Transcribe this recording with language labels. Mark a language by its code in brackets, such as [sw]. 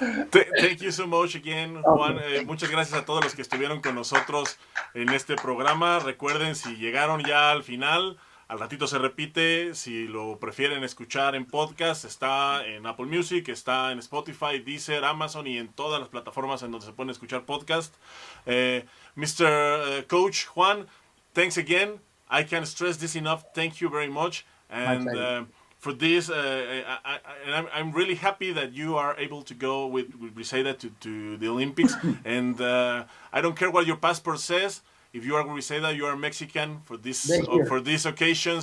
[en] Thank you so much again, Juan. [es] Muchas gracias a todos los que estuvieron con nosotros en este programa. Recuerden, si llegaron ya al final, al ratito se repite. Si lo prefieren escuchar en podcast, está en Apple Music, está en Spotify, Deezer, Amazon y en todas las plataformas en donde se pueden escuchar podcast. [en] Mr. Coach Juan, thanks again. I can't stress this enough. Thank you very much. And for this, I'm really happy that you are able to go with Briseida to the Olympics. And I don't care what your passport says. If you are Briseida, you are Mexican for this occasion.